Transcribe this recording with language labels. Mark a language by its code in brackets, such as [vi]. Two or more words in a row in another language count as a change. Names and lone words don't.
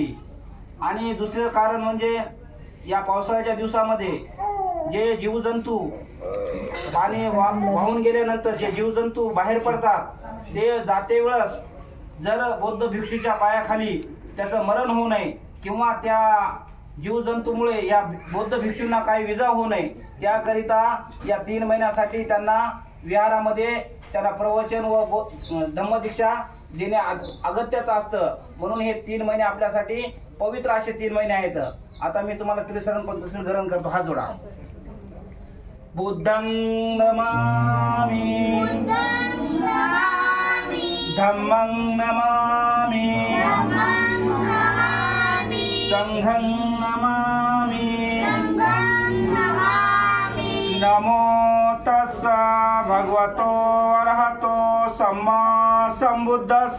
[mr] आणि दुसरं कारण म्हणजे या पावसाळ्याच्या दिवसामध्ये जे जीवजंतू पाणी वाहून गेल्यानंतर जे जीवजंतू बाहेर पडतात ते जाते वेळेस जर बौद्ध भिक्षूच्या पायाखाली त्याचं मरण होऊ नये किंवा त्या जीवजंतूमुळे या बौद्ध भिक्षूंना काही विजा होऊ नये त्याकरिता या 3 महिन्यासाठी त्यांना विहारामध्ये त्यांना प्रवचन व धम्मदीक्षा देणे अगत्याचं असतं. म्हणून हे 3 महिने आपल्यासाठी पवित्र असे 3 महिने आहेत. आता मी तुम्हाला त्रिशरण पंचशील ग्रहण करतो. हात जोडा. [pi] बुद्धं नमामि, धम्मं नमामि, संघं नमामि. नमो तस्स भगवतो अरहतो सम्मा संबुद्धस्स.